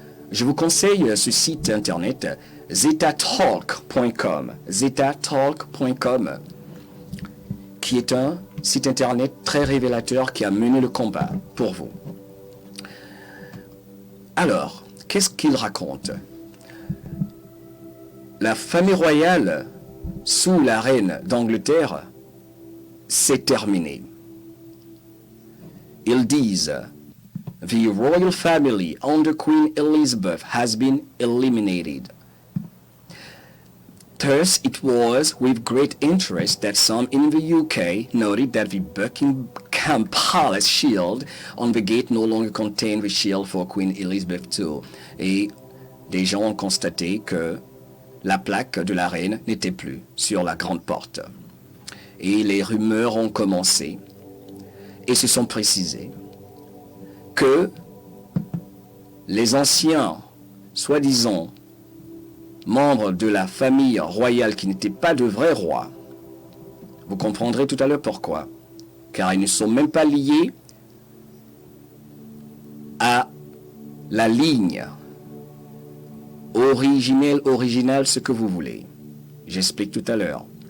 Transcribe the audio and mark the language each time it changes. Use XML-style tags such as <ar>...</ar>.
<fr>Je vous conseille ce site internet, zetatalk.com, zetatalk.com, qui est un site internet très révélateur qui a mené le combat pour vous. Alors, qu'est-ce qu'il raconte? La famille royale, sous la reine d'Angleterre, s'est terminée. Ils disent,</fr> <en>the royal family under Queen Elizabeth has been eliminated. Thus, it was with great interest that some in the UK noted that the Buckingham Palace shield on the gate no longer contained the shield for Queen Elizabeth II.</en> <fr>Et des gens ont constaté que la plaque de la reine n'était plus sur la grande porte. Et les rumeurs ont commencé et se sont précisées que les anciens, soi-disant, membres de la famille royale qui n'étaient pas de vrais rois, vous comprendrez tout à l'heure pourquoi, car ils ne sont même pas liés à la ligne originale, ce que vous voulez. J'explique tout à l'heure.</fr>